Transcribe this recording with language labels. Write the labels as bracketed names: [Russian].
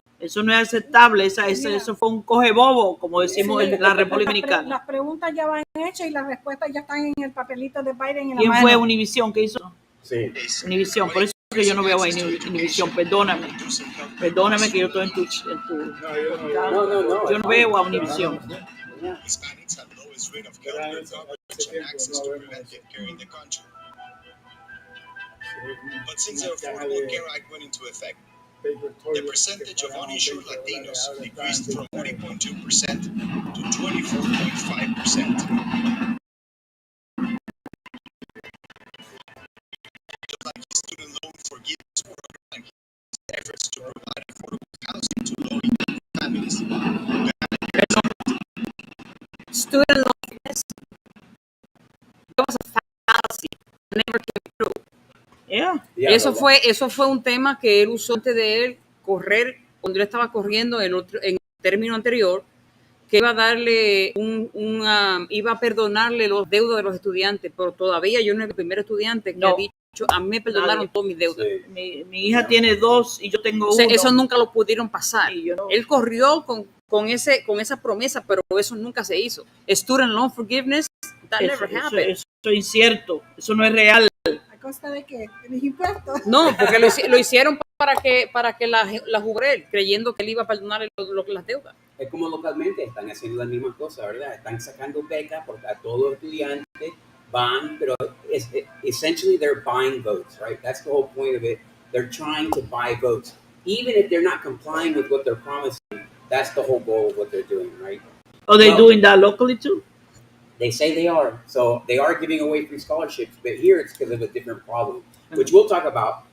[Spanish] Eso no es aceptable, eso fue un coge bobo, como decimos en la República Dominicana. Las preguntas ya van hechas y las respuestas ya están en el papelito de Biden en la ¿Quién mano. fue UNivision que hizo? Sí. UNivision, por eso es que yo no veo a UNivision, perdóname que yo estoy en tu No. yo no veo a UNivision. [English] Hispanics have lowest rate of healthcare coverage and access to preventive care in the country. But since the Affordable Care Act went into effect, the percentage of uninsured Latinos decreased from 40.2% to 24.5%. Just like his student loan forgiveness program and his efforts to provide affordable housing to low-income families. Student loan forgiveness, that was a fallacy. Never came true. [Spanish] Eso fue un tema que él usó antes de él correr, cuando él estaba corriendo en el término anterior, que iba a darle iba a perdonarle los deudas de los estudiantes, pero todavía yo no soy el primer estudiante que ha dicho, a mí me perdonaron todos mis deudas. Sí. Mi hija tiene 2 y yo tengo 1. Eso nunca lo pudieron pasar. Sí, yo no. Él corrió con esa promesa, pero eso nunca se hizo. [English] Student loan forgiveness, that never happened. [Spanish] Eso es incierto, eso no es real. ¿A costa de qué? ¿De mis impuestos? No, porque lo hicieron para que la jubre, creyendo que él iba a perdonar las deudas. Es como localmente están haciendo la misma cosa, ¿verdad? Están sacando becas a todos los estudiantes van, pero [English] essentially they're buying votes, right? That's the whole point of it. They're trying to buy votes. Even if they're not complying with what they're promising, that's the whole goal of what they're doing, right? Are they doing that locally too? They say they are. So they are giving away free scholarships, but here it's because of a different problem, which we'll talk about.